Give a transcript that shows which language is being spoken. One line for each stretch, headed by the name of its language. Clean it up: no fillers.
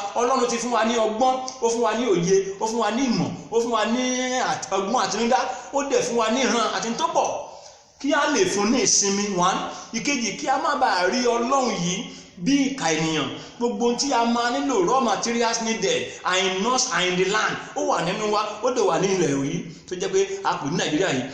Yoruba: Ọlọ́run ti fún wa ní ọgbọ́n, ó fún wa ní òye, ó fún wa ní ìmọ̀, ó fún wa ní ọgbọ́n àtinúdá, ó dẹ̀ fún wa ní ìran àti tó pọ̀ kí a lè fún ní ìsinmi. 1. Ìkejì, kí a má bàa rí Ọlọ́run yìí bí ìkà ènìyàn. Gbogbo tí a máa nílò
English: raw materials needed are in us, are in the land.
Yoruba: Ó wà nínú wa, ó dẹ̀ wà ní ilẹ̀ yìí tó jẹ́ pé a kù ní Nàìjíríà yìí.